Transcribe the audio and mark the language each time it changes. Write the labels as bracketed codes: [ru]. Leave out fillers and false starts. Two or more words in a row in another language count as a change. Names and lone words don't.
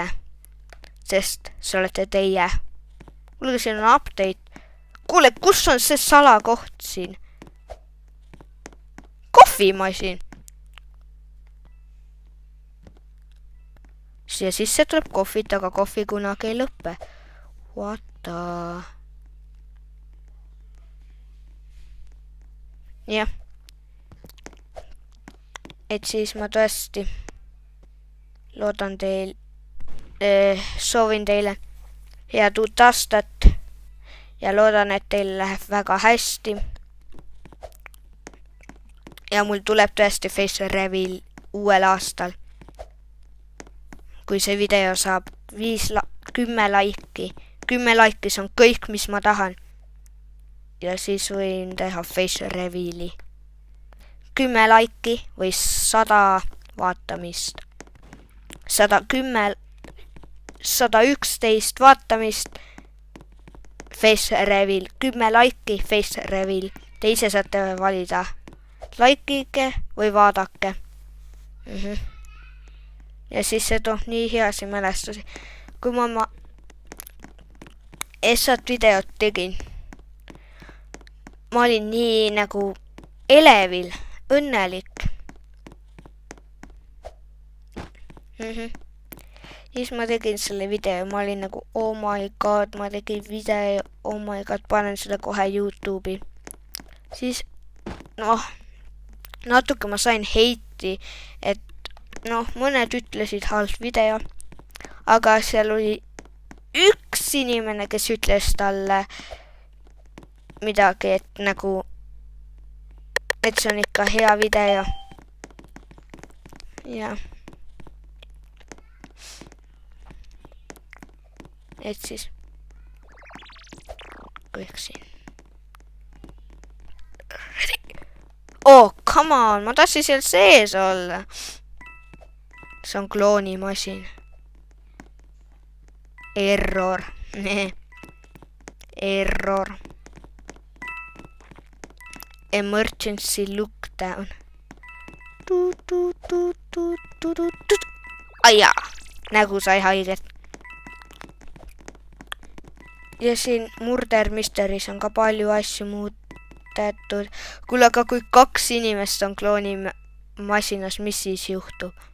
[et] Sest see olete teie. Kuulge, siin on update. Kuule, kus on see salakoht siin? Kohvimasin. Siia sisse tuleb kohvit, aga kohvi kunagi ei lõppe. [en] What the... [et] Jah. Et siis ma tõesti loodan teil, soovin teile head uut aastat ja loodan, et teil läheb väga hästi. Ja mul tuleb tõesti [en] face reveal [et] uuel aastal. Kui see video saab 10 laiki. 10 laiki, see on kõik, mis ma tahan. Ja siis võin teha [en] face reveali. [et] 10 laiki või 100 vaatamist. 111 vaatamist. [en] Face reveal. 10 laiki, face reveal. [et] Te ise saate valida. Laikige või vaadake. Ja siis see toob nii heasi mälestusi. Kui ma Essat videot tegin, ma olin nii nagu elevil, õnnelik. Siis ma tegin selle video, ma olin nagu [en] oh my god, [et] ma tegin video, [en] oh my god, [et] panen seda kohe YouTube'i. Siis, natuke ma sain heiti, et mõned ütlesid halb video, aga seal oli üks inimene, kes ütles talle midagi, et nagu, et see on ikka hea video. Ja. Et siis kõik siin. [en] Oh, come on, [et] ma tahtsin seal sees olla. See on kloonimasin. Error. Error. [en] emergency look down. [et] Aijaa, nägu sai haiget. Ja siin Murder Mysteries on ka palju asju muudetud. Kuule, aga kui 2 inimest on kloonimasinas, mis siis juhtub?